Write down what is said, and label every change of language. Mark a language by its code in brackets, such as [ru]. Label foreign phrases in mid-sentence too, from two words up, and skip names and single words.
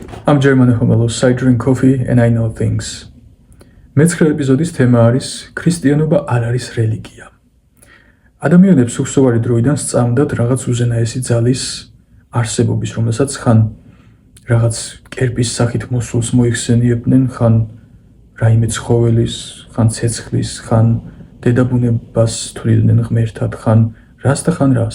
[en] I'm German Homelos, I drink coffee and I know things. [ka] მეცხრე ეპიზოდის თემა არის ქრისტიანობა არ არის რელიგია. ადამიანებს უხსოვარი დროიდან სწამდათ რაღაც უზენაესი ძალის არსებობის, რომელსაც ხან რაღაც კერპის სახით მოსულს მოიხსენიებდნენ, ხან რაიმე ცხოველის, ხან ცეცხლის, ხან დედაბუნებას თვლიდნენ ღმერთად, ხან რას და ხან რას.